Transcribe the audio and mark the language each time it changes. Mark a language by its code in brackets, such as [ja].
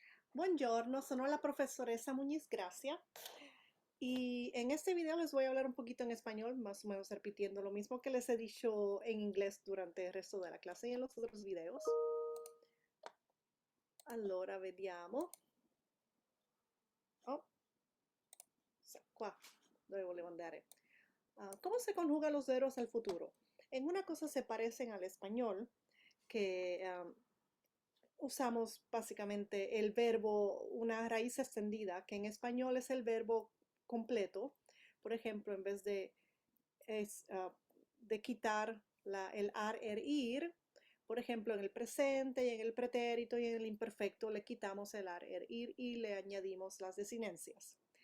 [it] Buongiorno, sono la profesoressa [es] Muñiz Gracia y en este video les voy a hablar un poquito en español, más o menos repitiendo lo mismo que les he dicho en inglés durante el resto de la clase y en los otros videos. [it] Allora, vediamo. Oh, qua, dove volevo andare. [es] ¿Cómo se conjugan los verbos al futuro? En una cosa se parecen al español, que usamos básicamente el verbo, una raíz extendida, que en español es el verbo completo. Por ejemplo, en vez de quitar el ar, er, ir, por ejemplo, en el presente y en el pretérito y en el imperfecto le quitamos el ar, er, ir y le añadimos las desinencias.